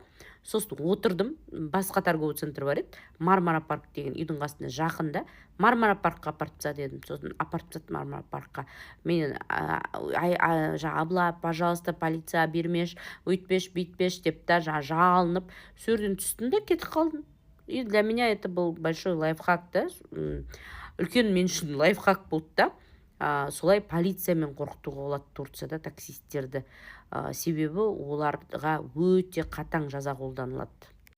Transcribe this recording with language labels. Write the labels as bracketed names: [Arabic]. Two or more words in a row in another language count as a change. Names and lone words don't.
[Kazakh] Сосын отырдым, басқа [Russian] торговый центр [Kazakh] бар еді, Мармара парк деген үйдің қасында жақында. Мармара паркқа апарып таста дедім. Сосын апарып тастады Мармара паркқа. Мен абла, пожалуйста, полиция бермеш, өйтпеш, бүйтпеш деп та жалынып, сөрден түстім де кетіп қалдым. [Russian] И для меня это был большой лайфхак да. [Kazakh] Үлкен мен үшін лайфхак болды да. солай полициямен қорқытуға болады Турцияда таксисттерді. Себебі оларға өте қатаң жаза қолданылады.